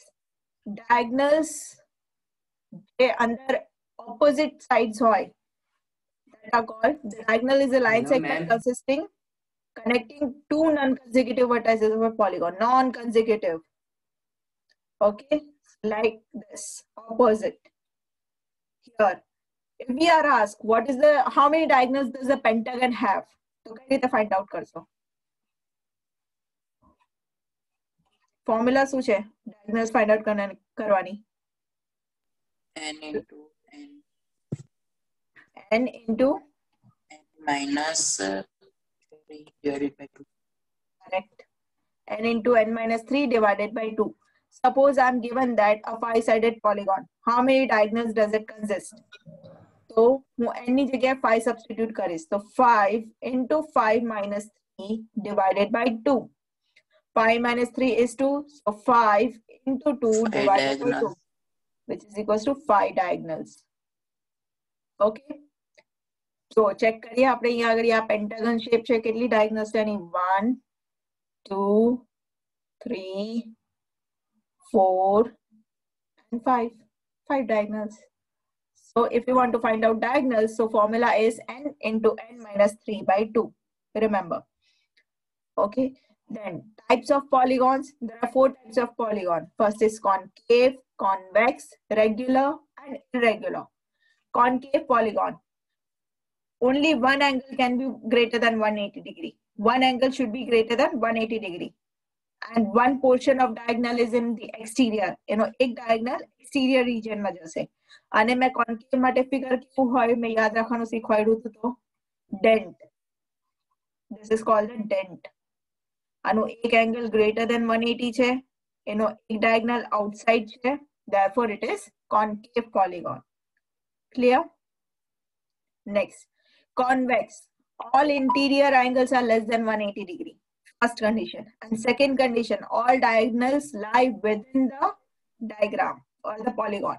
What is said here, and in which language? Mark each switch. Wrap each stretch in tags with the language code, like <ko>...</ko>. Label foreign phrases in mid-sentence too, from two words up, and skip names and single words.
<en>Diagonals, they under opposite sides hoy, that are called, the diagonal is a line segment consisting connecting 2 non-consecutive vertices of a polygon. Non-consecutive. Okay, like this, opposite. Here, if we are asked what is the, how many diagonals does a pentagon have,</en> <gu>તો કઈ રીતે</gu> <en>find out</en> <gu>કરશો. Formula શું છે diagonals</gu> <en>find out</en> <gu>કરવાની?</gu> <en>n into n. N into n minus 3 divided by 2. Correct. N into n minus 3 divided by 2. Suppose I am given that a 5-sided polygon. How many diagonals does it consist? So,</en> <gu>હું n ની જગ્યાએ 5 substitute કરીશ.</gu> <en>So 5 into 5 minus 3 divided by 2. 5 minus 3 is 2. So 5 into 2 divided by 2, which is equals to 5 diagonals. Okay. So check</en> <gu>કરીએ આપણે અહીંયા આગળ આ</gu> <en>pentagon shape</en> <gu>છે, કેટલી diagonals છે એની?</gu> <en>1, 2, 3, 4 and 5. 5 diagonals. So So if you want to find out diagonals, so formula is n into n minus 3 by 2. Remember. Okay. Then types of polygons. There are 4 types of polygon. First is concave, convex, regular, and irregular. Concave polygon. Only one angle can be greater than 180 degree. One angle should be greater than 180 degree. And one portion of diagonal is in the exterior.</en> <gu>एक diagonal</gu> <en>exterior region</en> <gu>માં જશે. અને મેં concave માટે figure કેવું હોય મેં યાદ રાખવાનું શીખવાડ્યું હતું તો dent.</gu> <en>This is called a dent.</en> <gu>આનો એક</gu> <en>angle greater than 180</en> <gu>છે. એનો એક diagonal outside છે.</gu> <en>Therefore it is concave polygon. Clear? Next, convex. All interior angles are less than 180 degree. First condition. And second condition, all diagonals lie within the diagram or the polygon.</en>